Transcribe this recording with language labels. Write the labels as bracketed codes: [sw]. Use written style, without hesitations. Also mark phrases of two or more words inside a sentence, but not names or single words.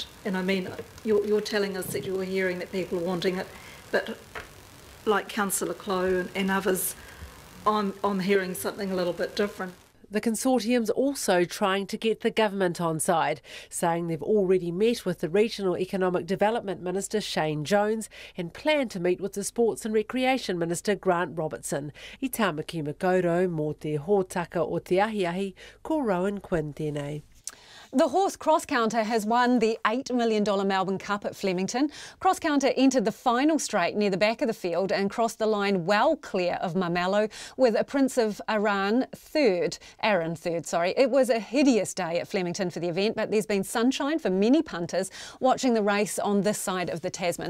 [en] And I mean, you're telling us that you're hearing that people are wanting it, but like Councillor Clow and others, I'm hearing something a little bit different. The consortium's also trying to get the government on side, saying they've already met with the Regional Economic Development Minister Shane Jones and plan to meet with the Sports and Recreation Minister Grant Robertson. [mi] I tāmaki makaurau mō te hōtaka o te ahiahi, ko Rowan Quinn tēnei. [en] The horse cross-counter has won the $8 million Melbourne Cup at Flemington. Cross-counter entered the final straight near the back of the field and crossed the line well clear of Marmello with a Prince of Aaron third. It was a hideous day at Flemington for the event, but there's been sunshine for many punters watching the race on this side of the Tasman.